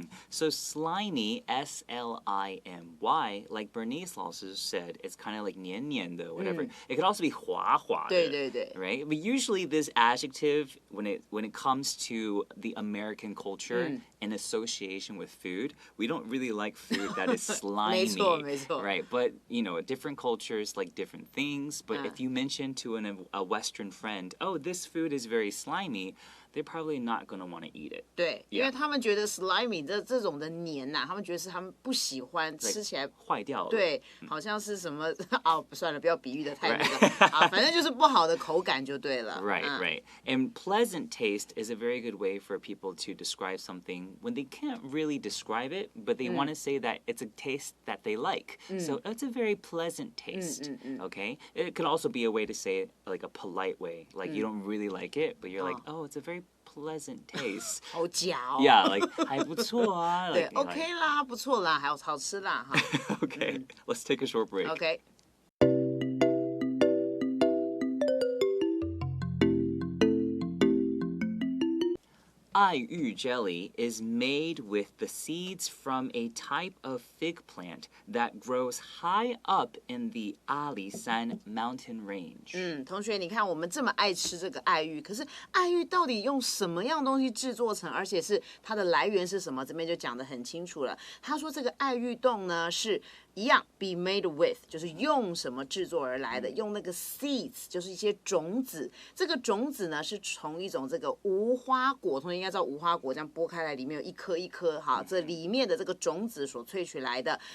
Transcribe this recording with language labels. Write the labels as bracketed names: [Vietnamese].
[English] So slimy, S-L-I-M-Y, like Bernice also said, it's kind of like 黏黏的, whatever. It could also be 滑滑的, [Chinese] 对 [English] right? But usually this adjective, when it comes to the American culture in association with food, we don't really like food that is slimy, [Chinese] 没错 [English] right? But different cultures like different things. But if you mention to a Western friend, oh, this food is very slimy, they're probably not going to want to eat it. [Chinese] 对，因为他们觉得 slimy 这种的黏他们觉得是他们不喜欢，吃起来坏掉了。对，好像是什么算了，不要比喻的太那个反正就是不好的口感就对了。 [English] Right. And pleasant taste is a very good way for people to describe something when they can't really describe it, but they want to say that it's a taste that they like. So it's a very pleasant taste. Okay? It could also be a way to say it like a polite way. Like you don't really like it, but you're like, oh, it's a very pleasant taste. [Chinese] 好假 [English] Yeah, like [Chinese] 还不错啊。对 [English] like, [Chinese] ，OK 啦，不错啦，还有好吃啦哈。 [English] Okay, let's take a short break. OK。爱玉 jelly is made with the seeds from a type of fig plant that grows high up in the Alishan mountain range. [Chinese] 同学，你看我们这么爱吃这个爱玉，可是爱玉到底用什么样东西制作成，而且是它的来源是什么？这边就讲得很清楚了。他说这个爱玉冻呢是一样 be made with， 就是用什么制作而来的？用那个 seeds， 就是一些种子。这个种子呢是从一种这个无花果，同学应该知道无花果这样剥开来，里面有一颗一颗，哈，这里面的这个种子所萃取来的。